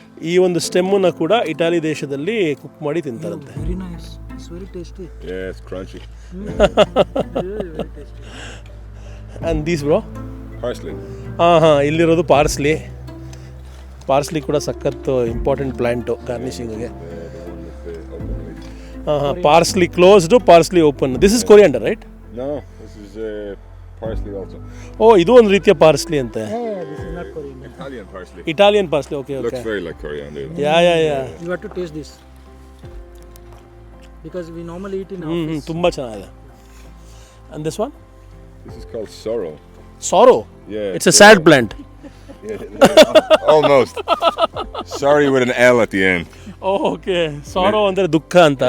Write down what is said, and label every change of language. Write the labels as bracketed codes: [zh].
[kn] ಈ ಒಂದು ಸ್ಟೆಮ್ಮನ್ನು ಕೂಡ ಇಟಾಲಿ ದೇಶದಲ್ಲಿ ಕುಕ್ ಮಾಡಿ ತಿಂತಾರಂತೆ. [en] Very nice. It's very tasty. Yeah, it's crunchy. Very tasty. And these bro? Parsley. [kn] ಇಲ್ಲಿರೋದು ಪಾರ್ಸ್ಲಿ. ಪಾರ್ಸ್ಲಿ ಕೂಡ ಸಖತ್ತು important plant ಗಾರ್ನಿಶಿಂಗಿಗೆ. [en] The one with the open leaf. Parsley closed, parsley open. This is coriander, right? No, this is parsley also. [kn] ಇದು ಒಂದು ರೀತಿಯ parsley ಅಂತೆ. [en] This is not coriander. Italian parsley. Italian parsley. Okay. Looks very like coriander. Yeah. You have to taste this because we normally eat in office. [kn] ತುಂಬ ಚೆನ್ನಾಗಿದೆ. [en] And this one? This is called sorrel. Sorrow? Yeah. It's a sad plant. Yeah, almost. Sorry with an L at the end. [kn] Okay. Sorrow ಅಂದರೆ ದುಃಖ ಅಂತ.